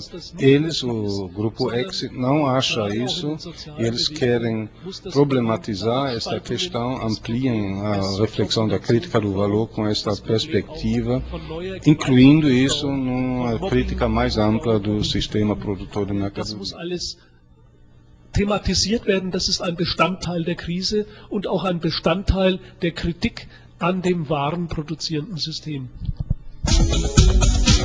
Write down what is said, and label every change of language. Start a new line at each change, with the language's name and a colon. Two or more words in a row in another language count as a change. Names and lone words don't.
Portuguese: Eles, o grupo X, não acha isso, e eles querem problematizar esta questão, ampliem a reflexão da crítica do valor com esta perspectiva, incluindo isso numa crítica mais ampla do sistema produtor de mercadoria.
German: Thematisiert werden, das ist ein Bestandteil der Krise und auch ein Bestandteil der Kritik an dem warenproduzierenden System.